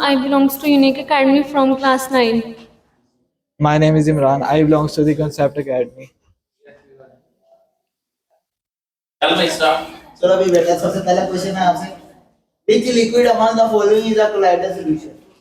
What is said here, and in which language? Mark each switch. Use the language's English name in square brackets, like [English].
[English] I belongs to Unique Academy from class 9. My name is Imran. I belong to the Concept Academy. [Hindi] चल मैं start. चलो अभी बेटा सबसे पहला क्वेश्चन है आपसे. [English] Which liquid among the following is a colloidal solution?